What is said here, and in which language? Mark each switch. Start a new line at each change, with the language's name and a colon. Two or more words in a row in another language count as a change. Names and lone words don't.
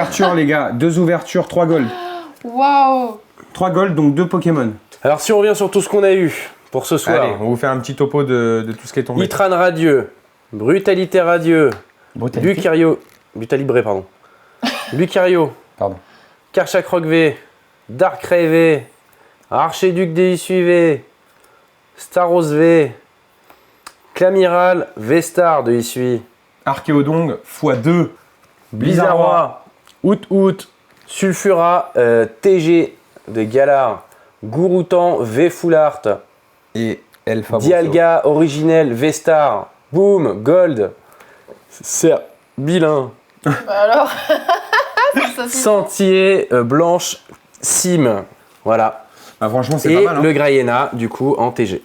French: ouvertures, les gars. 2 ouvertures, 3 gold. Waouh. 3 gold, donc 2 Pokémon. Alors si on revient sur tout ce qu'on a eu pour ce soir. Allez, on vous fait un petit topo de tout ce qui est tombé. Itran radieux, Brutalité radieux, Lucario, Brutalibré pardon. Lucario, Pardon. Karchak V, Darkrai V, Archiduc DSU V, Staros V, Clamiral, V-Star de Isui, Archéodong x2. Blizzardroid, Out, Sulfura, TG de Galar, Gouroutan, V Full Art, Et El Famoso. Dialga, Originel, V-Star, Boom, Gold, Bilin, Bah alors. Ça, c'est- Sentier, Blanche, Sim. Voilà. Ah, franchement, c'est Et pas mal. Hein. le Graiena, du coup, en TG.